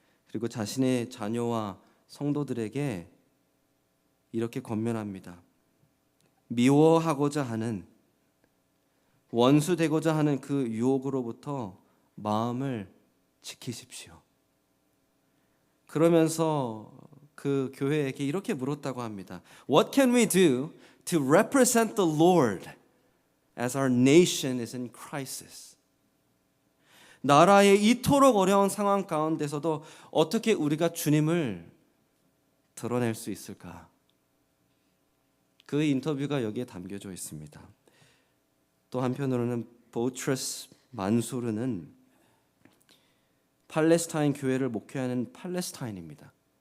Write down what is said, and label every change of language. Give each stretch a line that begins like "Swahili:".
Korean: 그리고 자신의 자녀와 성도들에게 이렇게 권면합니다. 미워하고자 하는, 원수되고자 하는 그 유혹으로부터 마음을 지키십시오. 그러면서 그 교회에게 이렇게 물었다고 합니다.
English: What can we do to represent the Lord as our nation is in crisis?
Korean: 나라의 이토록 어려운 상황 가운데서도 어떻게 우리가 주님을 드러낼 수 있을까? 그 인터뷰가 여기에 담겨져 있습니다. 또 한편으로는 보트레스 만수르는 팔레스타인 교회를 목회하는 팔레스타인입니다.